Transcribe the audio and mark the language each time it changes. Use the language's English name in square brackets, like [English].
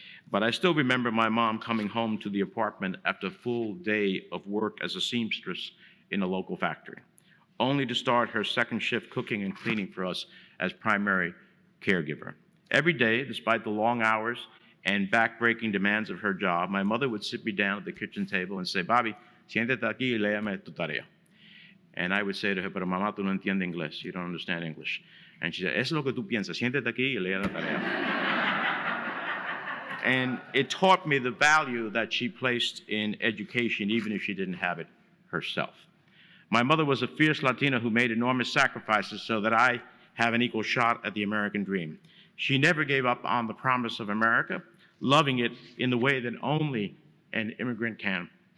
[English] But I still remember my mom coming home to the apartment after a full day of work as a seamstress in a local factory, only to start her second shift cooking and cleaning for us as primary caregiver. Every day, despite the long hours and back-breaking demands of her job, my mother would sit me down at the kitchen table and say, Bobby, [Spanish] siéntate aquí y léame tu tarea. [English] And I would say to her, [Spanish] pero mamá, tú no entiendes inglés. [English] You don't understand English. And she said, [Spanish] es lo que tú piensas. Siéntate aquí y lea la tarea. [English] And it taught me the value that she placed in education, even if she didn't have it herself. My mother was a fierce Latina who made enormous sacrifices so that I have an equal shot at the American dream. She never gave up on the promise of America, loving it in the way that only an immigrant can.